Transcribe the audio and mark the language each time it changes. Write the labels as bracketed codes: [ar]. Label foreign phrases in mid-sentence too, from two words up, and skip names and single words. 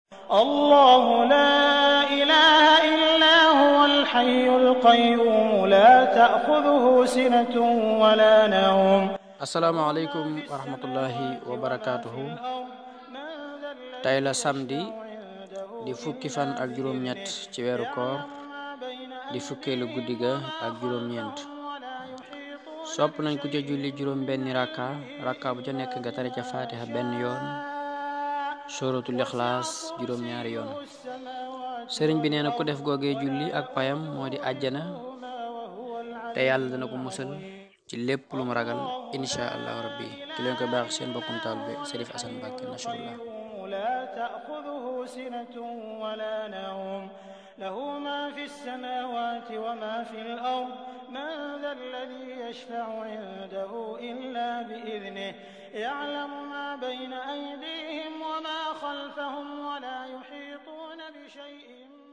[ar] الله لا إله إلا هو الحي القيوم لا تأخذه سنة ولا نوم. السلام عليكم ورحمة الله وبركاته. [wo] tey la samedi di fukki fan ak juróom-ñett ci weeru koor di fukkeelu guddi ga ak juróom-ñeent. sopp nañ ku ca julli juróom benni rakka bu ca nekk nga tari ca fatiha benn yoon, [ar] سورة الإخلاص [wo] juróom ñaari yoon. sëriñ bi nee na ku def googee julli ak payam moo di àjjana te yàlla dana ko musal ci lépp lu mu ragal [ar] إن شاء الله ربي. [wo] ki leen ko baax seen bokkum taalibe Serif Assane Mbacké Nasrullah. [ar] لا تأخذه سنة ولا نوم له ما في السماوات وما في الأرض من ذا الذي يشفع عنده إلا بإذنه يعلم ما بين أيديهم وما خلفهم ولا يحيطون بشيء